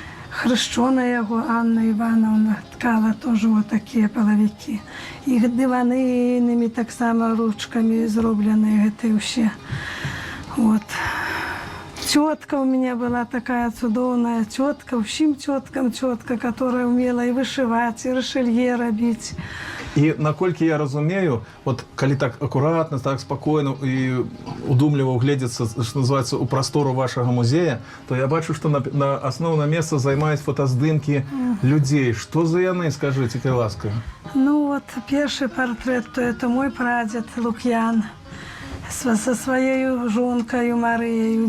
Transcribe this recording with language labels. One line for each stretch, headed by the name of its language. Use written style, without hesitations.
Russian: Хрещена его Анна Ивановна ткала тоже вот такие половики. Их диванинами
Ukrainian: так само ручками зробленные
Russian: это все. Вот. Тетка у меня была такая чудовная тетка, всем теткам тетка, которая умела и вышивать, и решелье робить.
Belarusian: І наколькі я разумею, от калі так акуратна, так спакойна і удумліва угледзецца, што называецца, у прастору вашага музея, то я бачу, што на асноўнае месца займаюць фотаздымкі людзей. Што за яны, скажыце, калі ласка?
Russian: Ну вот, первый портрет, то это мой прадед Лукьян со своей жонкой Марией.